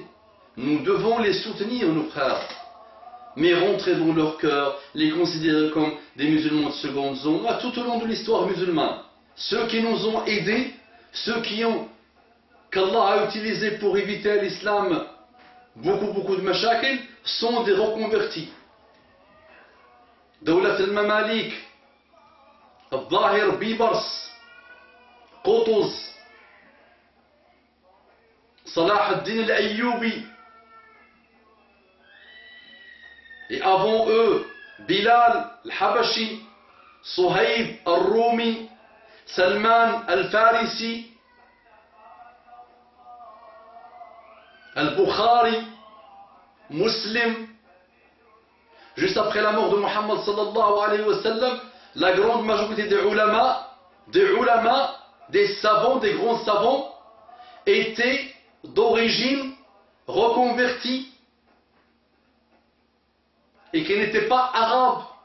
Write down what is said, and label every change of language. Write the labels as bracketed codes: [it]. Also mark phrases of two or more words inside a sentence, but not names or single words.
[fr] Nous devons les soutenir, nos frères. Mais rentrer dans leur cœur, les considérer comme des musulmans de seconde zone, tout au long de l'histoire musulmane. Ceux qui nous ont aidés, ceux qu'Allah a utilisés pour éviter à l'islam beaucoup de mashakil sont des reconvertis. Dawlat al-Mamalik, Al-Zahir, Bibars, Qutuz, Salah ad-Din al-Ayyubi. Et avant eux, Bilal al-Habashi, Suhaib al-Rumi, Salman al-Farisi, Al-Bukhari, Muslim. Juste après la mort de Muhammad [ar] صلى الله عليه وسلم, [fr] la grande majorité des ulama, des savants, des grands savants, étaient d'origine reconvertis et qui n'étaient pas arabes.